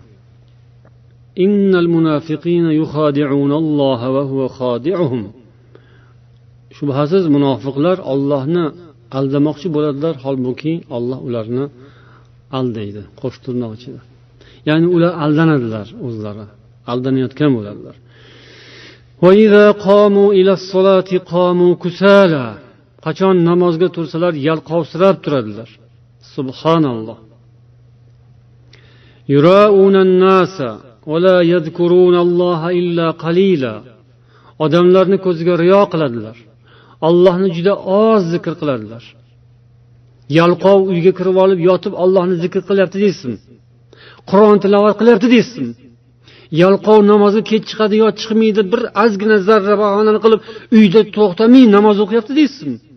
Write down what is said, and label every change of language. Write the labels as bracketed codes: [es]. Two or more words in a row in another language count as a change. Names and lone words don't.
[ar] إن المنافقين يخادعون الله وهو خادعهم. [uz] Shubhasiz munofiqlar Allohni aldamoqchi bo'ladilar, holbuki Alloh ularni aldaydi. Qo'shtirnoq ichida. Ya'ni ular aldanadilar o'zlari. Aldanayotgan bo'ladilar. [ar] وإذا قاموا إلى الصلاة قاموا كسالى. [uz] Qachon namozga tursalar yalqovsirab turadilar. Subhanalloh. [ar] يراءون الناس ولا يذكرون الله إلا قليلا. [uz] Odamlarni ko'ziga riyo qiladilar. Allohni juda oz zikr qiladilar. Yalqov uyga kirib olib yotib Allohni zikr qilyapti deysiz. Qur'on tilovat qilyapti deysiz. Yalqov namozga kech chiqadi yo chiqmaydi, bir ozgina zarra bahonani qilib uyda to'xtamay namoz o'qiyapti deysiz.